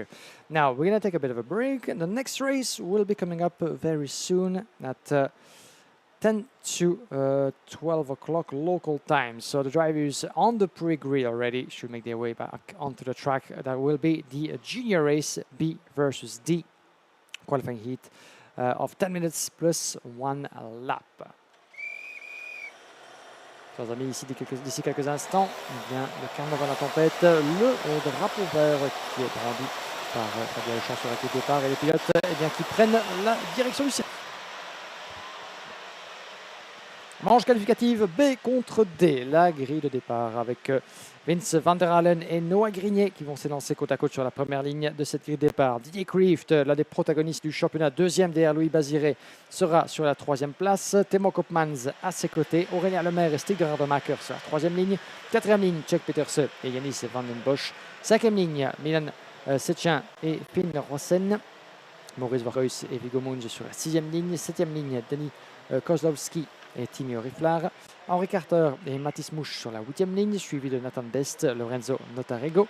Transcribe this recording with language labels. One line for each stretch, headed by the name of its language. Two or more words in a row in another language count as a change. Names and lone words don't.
English: Now, we're going to take a bit of a break. The next race will be coming up very soon at 10 to 12 o'clock local time. So the drivers on the pre-grid already should make their way back onto the track. That will be the junior race B versus D qualifying heat of 10 minutes plus 1 lap.
French: Chers amis, d'ici quelques instants, eh bien, le carnaval à la tempête, le drapeau vert qui est brandi par Fabien Lechamp sur la queue de départ et les pilotes eh bien, qui prennent la direction du circuit. Manche qualificative B contre D, la grille de départ avec Vince van der Halen et Noah Grignet qui vont s'élancer côte à côte sur la première ligne de cette grille de départ. Didier Krieft, l'un des protagonistes du championnat, deuxième derrière Louis Baziré, sera sur la troisième place. Timo Koopmans à ses côtés, Aurélien Lemaire et Stig de Rademacher sur la troisième ligne. Quatrième ligne, Tchèque Peterse et Yanis van den Bosch. Cinquième ligne, Milan Sechin et Finn Rossen. Maurice Varhuis et Viggo Munch sur la sixième ligne. Septième ligne, Denis Kozlowski et Timio Riflar. Henri Carter et Mathis Mouche sur la 8e ligne, suivi de Nathan Best, Lorenzo Notarego.